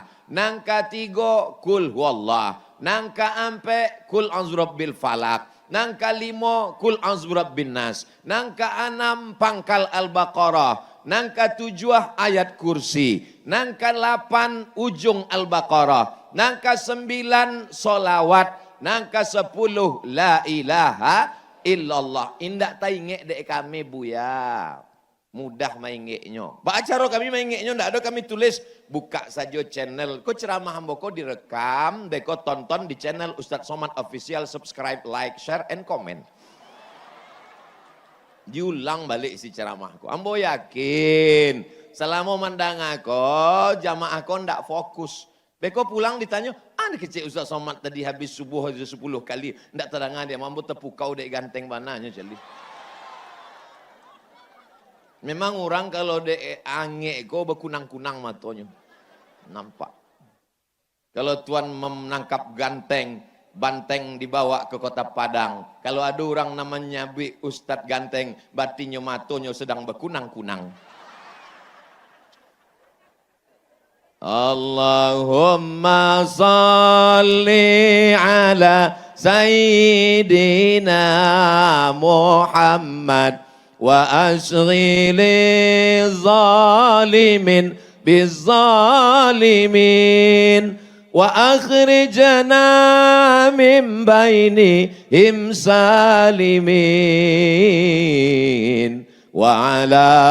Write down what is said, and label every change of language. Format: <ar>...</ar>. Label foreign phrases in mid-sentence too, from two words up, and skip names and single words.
<min>Nang ketiga</min> <ar>kul huwallah.</ar> <min>Nang keempat</min> <ar>kul a'udzu falak.</ar> <min>Nang kelima</min> <ar>kul a'udzu birabbin nas.</ar> <min>Nang keenam pangkal Al-Baqarah. Nang ketujuh ayat kursi. Nang ke-8 ujung Al-Baqarah. Nang ke-9 solawat. Nang ke-10</min> <ar>la ilaha illallah.</ar> <min>Indak taingek dek kami buya. Mudah maingeknya. Acara kami maingeknya ndak ada kami tulis.</min> <id>Buka saja channel.</id> <min>Kau ceramah hamboko direkam. Deko tonton di channel Ustadz Somad Official.</min> <en>Subscribe, like, share, and comment.</en> <min>Diulang balik si ceramahku. Ambo yakin. Selama mandang aku, jamaah aku ndak fokus. Beko pulang ditanya, ada kecil Ustadz Somad tadi habis subuh 10 kali. Ndak terdengar dia. Mampu tepukau dek ganteng bananya celi. Memang orang kalau de angek ko berkunang-kunang matanya.</min> <id>Nampak. Kalau Tuan menangkap ganteng, banteng dibawa ke kota Padang. Kalau ada orang namanya Ustadz Ganteng, batinya matonya sedang berkunang-kunang.</id> <ar>Allahumma salli ala Sayyidina Muhammad. وأشغل الظالمين بالظالمين وأخرجنا من بينهم سالمين وعلى</ar>